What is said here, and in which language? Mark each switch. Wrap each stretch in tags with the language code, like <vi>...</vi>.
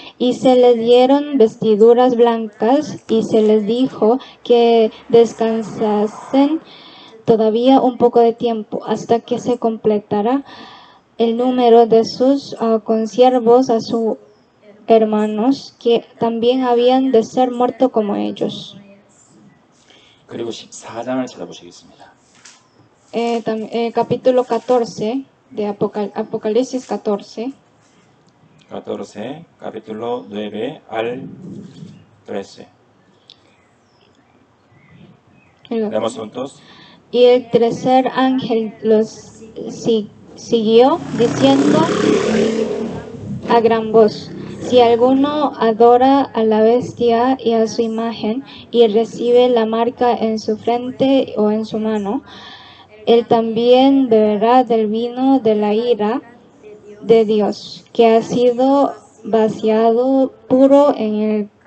<es>Y se les dieron vestiduras blancas y se les dijo que descansasen todavía un poco de tiempo hasta que se completara el número de sus consiervos a sus hermanos que también habían de ser muertos como ellos.</es> <ko>그리고 14장을 찾아보시겠습니다.</ko> <es>Capítulo 14 de Apocalipsis 14. 14, capítulo 9 al 13. Leemos juntos. Y el tercer ángel los siguió diciendo a gran voz: si alguno adora a la bestia y a su imagen y recibe la marca en su frente o en su mano, él también beberá del vino de la ira de Dios, que ha sido vaciado puro en el</es>